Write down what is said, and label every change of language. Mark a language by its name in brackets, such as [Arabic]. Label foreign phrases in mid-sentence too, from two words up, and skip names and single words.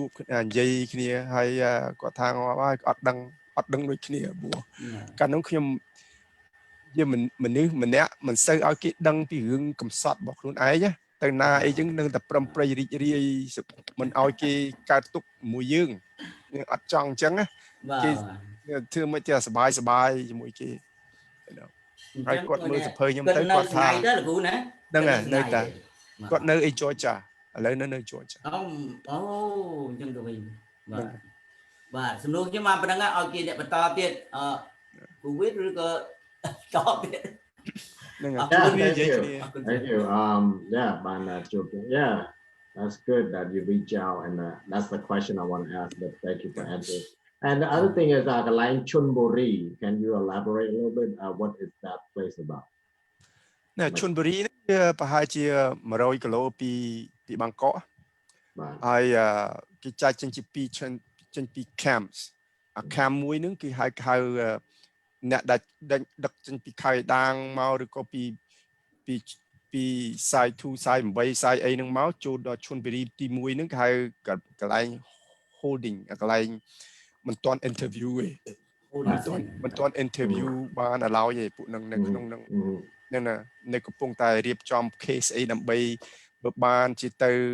[Khmer] បនិយាយគ្នាហើយគាត់ថាហើយអត់ដឹងដូចគ្នាព្រោះកាលនោះខ្ញុំជាមនុស្សម្នាក់មិនសូវឲ្យគេដឹងពីរឿងកំសត់របស់ខ្លួនឯងទៅណាអីចឹងនឹងតែប្រំប្រៃរីករាយមិនឲ្យគេកើតទុកមួយយើងអត់ចង់អញ្ចឹងណាគេធ្វើមិនចេះសบายជាមួយគេហើយគាត់មើលសភៅខ្ញុំទៅគាត់ថាហ្នឹងហើយនៅតែគាត់នៅអី Georgia ឥឡូវនៅ Georgia អូអញ្ចឹងទៅវិញបាទសំណួរខ្ញុំមកប៉ុណ្ណឹងឲ្យគេអ្នកបន្តទៀតគូវិតឬក៏តបទៀត ហ្នឹងហើយ [English] Thank you yeah [Khmer] បានជួប [English] yeah that's good that you reach out and that's the question I want to ask but thank you for answering and the other thing is the line Chonburi can you elaborate a little bit what is that place about [Khmer] ណែ Chonburi វាប្រហែលជា100 គីឡូពីបាងកកហើយគេចែកចេញពី camps អា camp មួយហ្នឹង គេហៅអ្នកដែលដឹកចេញពីខេត្តដាងមកឬក៏ពីសាយ2សាយ8សាយអីហ្នឹងមកចូលដល់ឈុនបេរីទី1ហ្នឹងគេហៅកន្លែង holding កន្លែងមិនទាន់ interview ទេមិនទាន់ interview បាន allow ទេពួកហ្នឹងនៅក្នុងហ្នឹងណានៅកំពុងតែរៀបចំ case អីដើម្បីបើបានជាទៅ